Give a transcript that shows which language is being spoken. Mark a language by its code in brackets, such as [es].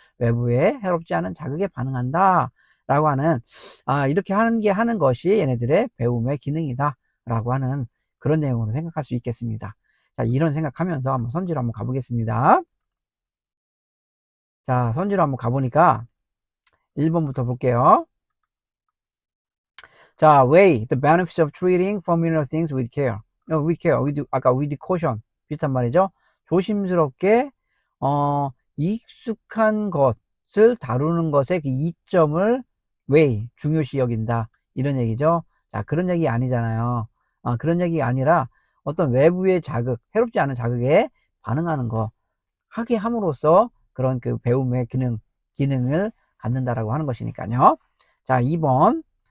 [ko] 외부에 해롭지 않은 자극에 반응한다. 라고 하는, 이렇게 하는 것이 얘네들의 배움의 기능이다. 라고 하는 그런 내용으로 생각할 수 있겠습니다. 자, 이런 생각하면서 한번 선지로 한번 가보겠습니다. 자, 선지로 한번 가보니까 1번부터 볼게요. [en] 자, weigh the benefits of treating familiar things with care. [ko] with care, 아까 with caution 비슷한 말이죠. 조심스럽게 익숙한 것을 다루는 것의 그 이점을 weigh, 중요시 여긴다. 이런 얘기죠. 자, 그런 얘기 아니잖아요. 그런 얘기 아니라 어떤 외부의 자극, 해롭지 않은 자극에 반응하는 거, 하게 함으로써 그런 그 배움의 기능을 갖는다라고 하는 것이니까요. 자, 2번.